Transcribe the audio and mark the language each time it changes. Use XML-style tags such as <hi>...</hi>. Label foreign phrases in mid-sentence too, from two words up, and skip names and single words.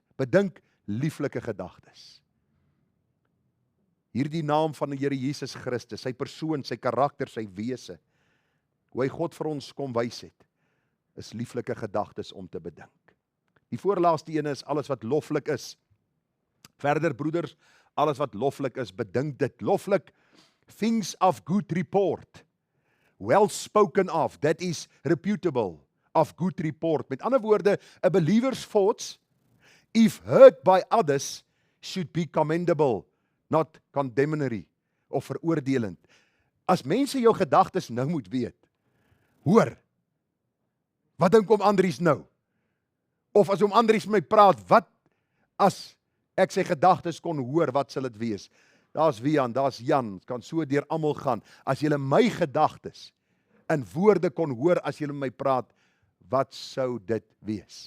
<af>Bedink lieflike gedagtes. Hierdie naam van die Here Jesus Christus, sy persoon, sy karakter, sy wese, hoe hy God vir ons kom wys het, is lieflike gedagtes om te bedink. Die voorlaaste ene is alles wat loflik is. Verder broeders, alles wat loflik is, bedink dit. Loflik,</af> <en>things of good report, well spoken of, that is reputable, of good report.</en> <af>Met ander woorde,</af> <en>a believer's thoughts, if heard by others, should be commendable, not condemnatory,</en> <af>of veroordelend. As mense jou gedagtes nou moet weet, hoor, wat dink oom Andries nou? Of as oom Andries met my praat, wat as ek sy gedagtes kon hoor, wat sal dit wees? Daar's Wian, daar's Jan, kan so deur almal gaan. As julle my gedagtes in woorde kon hoor as julle met my praat, wat sou dit wees?</af>